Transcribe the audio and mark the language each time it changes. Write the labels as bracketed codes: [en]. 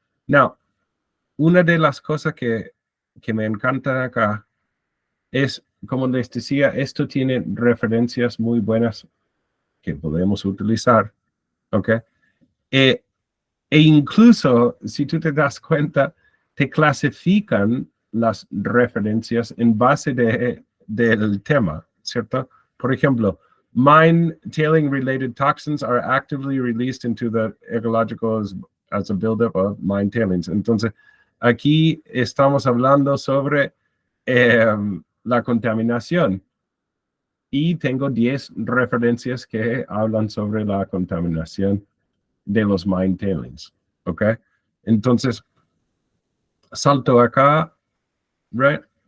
[es] Now, una de las cosas que me encantan acá es, como les decía, esto tiene referencias muy buenas que podemos utilizar. ¿Ok? E incluso, si tú te das cuenta, te clasifican las referencias en base del tema, ¿cierto? [en] Por ejemplo, mine tailing related toxins are actively released into the ecological as a buildup of mine tailings. [es] Entonces, aquí estamos hablando sobre la contaminación y tengo 10 referencias que hablan sobre la contaminación de los mine tailings, ¿ok? Entonces, salto acá, right?